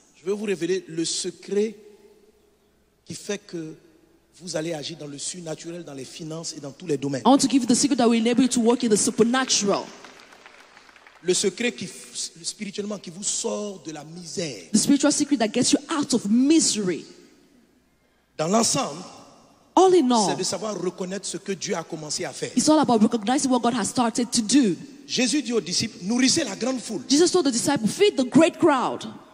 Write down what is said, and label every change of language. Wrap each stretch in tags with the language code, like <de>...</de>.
<fr>je vais vous révéler le secret qui fait que vous allez agir dans le surnaturel, dans les finances et dans tous les domaines.</fr> <en>I want to give you the secret that will enable you to work in the supernatural.</en> <fr>Le secret qui, spirituellement, qui vous sort de la misère.</fr> <en>The spiritual secret that gets you out of misery.</en> <fr>Dans l'ensemble,</fr> <en>All in</en> <fr>c'est</fr> <en>all,</en> <fr>de savoir reconnaître ce que Dieu a commencé à faire.</fr> <en>it's all about recognizing what God has started to do.</en> <fr>Jésus dit aux disciples, nourrissez la grande foule.</fr> <en>Jesus told the disciples, feed the great crowd.</en>